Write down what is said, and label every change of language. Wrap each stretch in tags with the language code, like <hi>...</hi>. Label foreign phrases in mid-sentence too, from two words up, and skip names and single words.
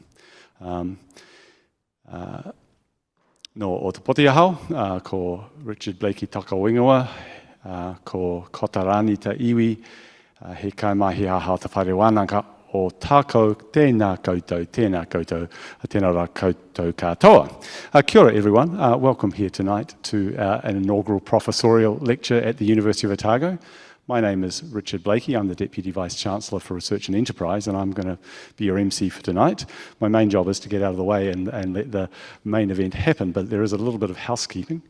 <mi>No o te poti ahau, ko Richard Blakey Takawingawa, ko Kotarani ta iwi, he kaimahi ahau te whare wānanga o tākou tēnā koutou, tēnā rā koutou katoa. Kia ora</mi> <en>everyone, welcome here tonight to an inaugural professorial lecture at the University of Otago. My name is Richard Blakey. I'm the Deputy Vice-Chancellor for Research and Enterprise, and I'm going to be your MC for tonight. My main job is to get out of the way and let the main event happen, but there is a little bit of housekeeping.</en>